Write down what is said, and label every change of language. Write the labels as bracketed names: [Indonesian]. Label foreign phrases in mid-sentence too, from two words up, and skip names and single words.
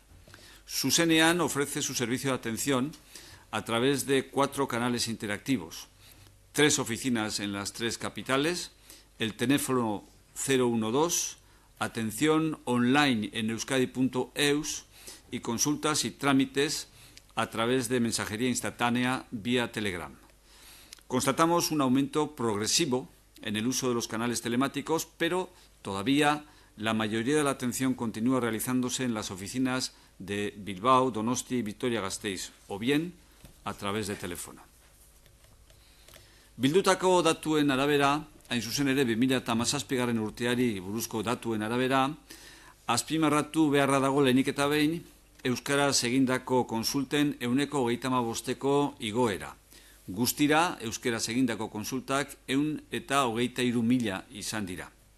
[Spanish] Zuzenean ofrece su servicio de atención a través de 4 canales interactivos, 3 oficinas en las 3 capitales, el teléfono 012, atención online en euskadi.eus y consultas y trámites a través de mensajería instantánea vía Telegram. Constatamos un aumento progresivo en el uso de los canales telemáticos, pero todavía la mayoría de la atención continúa realizándose en las oficinas de Bilbao, Donosti y Vitoria-Gasteiz, o bien a través de teléfono. [Basque] Bildutako datuen arabera, hain zuzen ere 2017 urteari buruzko datuen arabera, azpimarratu beharra dago lehenik eta behin, euskaraz egindako konsulten 135ko igoera. Guztira, euskaraz egindako konsultak 123.000 izan dira.